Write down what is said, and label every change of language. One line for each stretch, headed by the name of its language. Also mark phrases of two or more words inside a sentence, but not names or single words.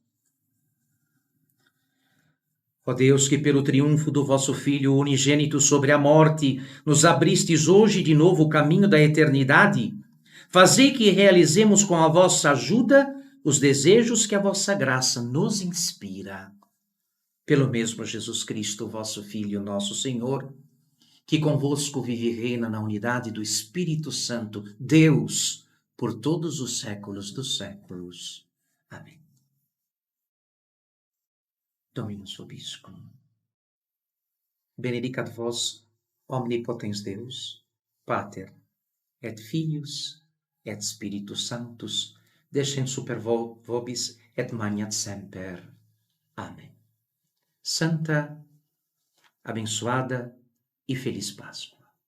Portuguese: Ó Deus, que pelo triunfo do vosso Filho unigênito sobre a morte, nos abristes hoje de novo o caminho da eternidade, fazei que realizemos com a vossa ajuda os desejos que a vossa graça nos inspira. Pelo mesmo Jesus Cristo, vosso Filho, nosso Senhor, que convosco vive e reina na unidade do Espírito Santo, Deus, por todos os séculos dos séculos. Amém.
Latin: Dominus vobiscum. Benedicat vos, omnipotens Deus, Pater, et Filius, et Spiritus Sanctus, descent super vobis et magnat semper.
Portuguese: Amém. Santa, abençoada e feliz Páscoa.